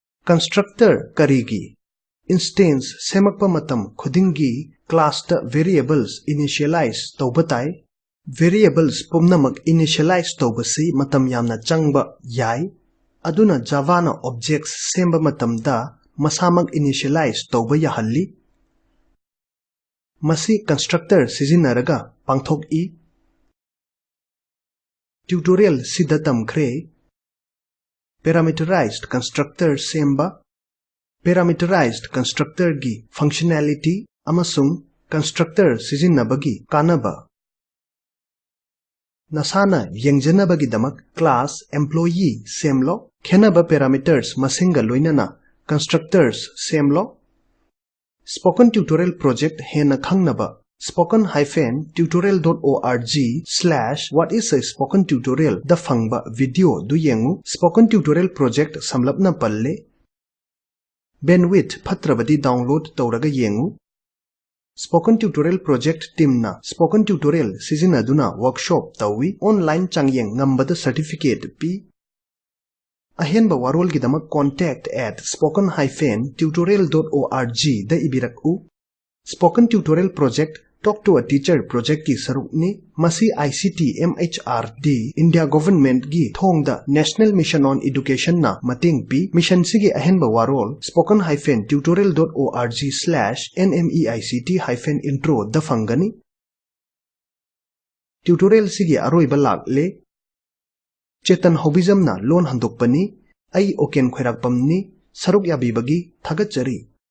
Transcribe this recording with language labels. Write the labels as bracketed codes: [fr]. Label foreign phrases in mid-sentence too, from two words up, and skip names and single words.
[mni] constructor karigi instance semakpa matam khudingi class ta [en] variables initialize [mni] tawbatai variables pumnamak initialize tawbasi matam yamna changba yai aduna java na objects semba matamda masamak initialize tawba yahalli masi constructor sizinaraga pangthok I tutorial sida tamkhre [en] parameterized constructor [mni] semba [en] parameterized constructor [mni] gi functionality amasung constructor sizinabagi kanaba nasana yengjanabagi damak [en] class employee [mni] semlo khenaba parameters masinga loinana constructors semlo [en] spoken tutorial project [mni] hena khangnaba [en] spoken-tutorial.org/what is a spoken tutorial [mni] da fangba video du yengu [en] spoken tutorial project [mni] samlapna palle bandwidth phatrabadi download tawraga yengu [en] spoken tutorial project team [mni] na [en] spoken tutorial [mni] sizinaduna workshop tawi online changyeng ngambada certificate pi ahenba warol gidamak contact@spoken-tutorial.org da ibiraku [en] spoken tutorial project talk to a teacher project [mni] ki sarukni masi [en] ICT MHRD India government [mni] gi thongda [en] national mission on education [mni] na mating pi mission sigi ahenba warol spoken-tutorial.org/nmeict-intro da fangani tutorial sigi aroiba lakle chetan hobism na lon handokpani ai oken khairakpamni saruk yabibagi thagatchari